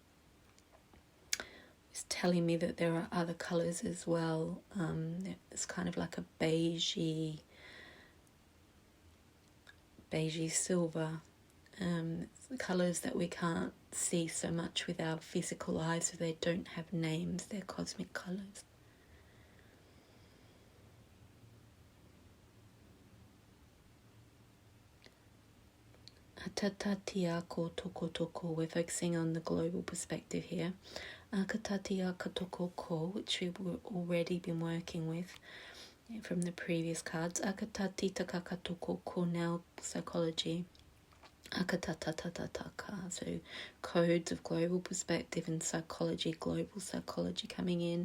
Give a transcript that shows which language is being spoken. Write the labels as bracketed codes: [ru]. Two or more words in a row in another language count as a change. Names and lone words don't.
[en] It's telling me that there are other colours as well. It's kind of like a beigey silver. Colours that we can't see so much with our physical eyes, so they don't have names. They're cosmic colours. Atatatia ko toko. We're focusing on the global perspective here. Akatatia katoko, which we've already been working with from the previous cards. Akatati takakatoko, now psychology. Akatatatataka, so codes of global perspective and psychology, global psychology coming in.